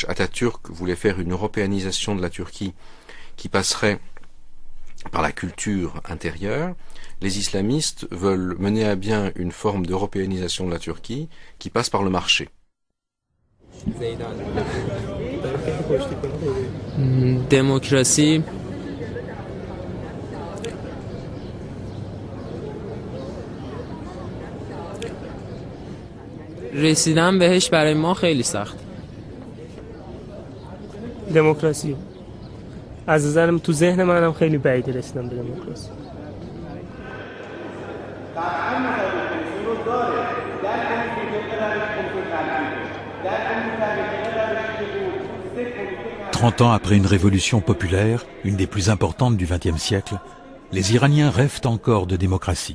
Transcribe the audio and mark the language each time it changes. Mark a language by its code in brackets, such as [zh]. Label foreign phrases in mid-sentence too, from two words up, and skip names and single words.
[fr] Atatürk voulait faire une européanisation de la Turquie qui passerait par la culture intérieure. Les islamistes veulent mener à bien une forme d'européanisation de la Turquie qui passe par le marché. Démocratie. [fa] رسیدن بهش برای ما خیلی سخت. دموکراسی از نظرم تو ذهن منم خیلی بعیده رسیدن به دموکراسی. [fr] Trente ans après une révolution populaire, une des plus importantes du XXe siècle, les Iraniens rêvent encore de démocratie.